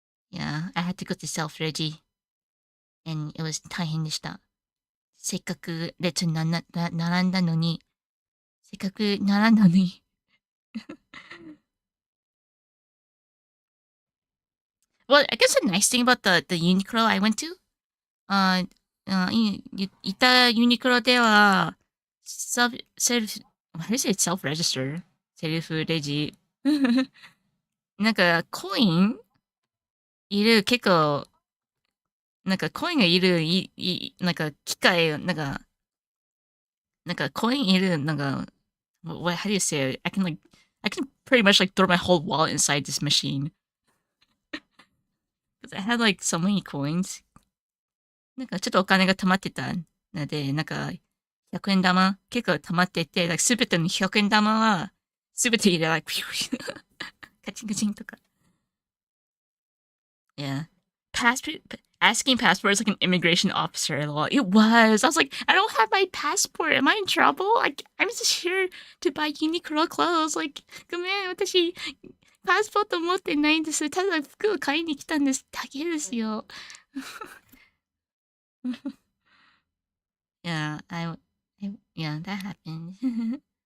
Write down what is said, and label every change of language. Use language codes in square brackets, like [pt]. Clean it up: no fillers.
[en] Yeah, I had to go to self regi, and it was [ja] 大変でした。せっかく列に並んだのに、せっかく並んだのに。 [en] Well, I guess the nice thing about the Uniqlo I went to, [ja] あいたユニクロでは、 [en] what is it? Self-register? セルフレジ。 [ja] なんか、コインいる、結構、なんかコインがいる、なんか機械、なんかコインいる、なんか、 [en] how do you say it? I can pretty much like throw my whole wallet inside this machine. Because I had like so many coins. [ja] なんかちょっとお金が溜まってたので、なんか100円玉結構溜まってて、すべての100円玉はすべて入れlike カチンカチンとか。 [en] Yeah. Passport, asking passport is like an immigration officer law. It was. I was like, I don't have my passport. Am I in trouble? Like, I'm just here to buy Uniqlo clothes. [ja] Like, ごめん、私、パスポート持ってないんです。ただ服を買いに来たんです。だけですよ。 [en] yeah, yeah, that happened.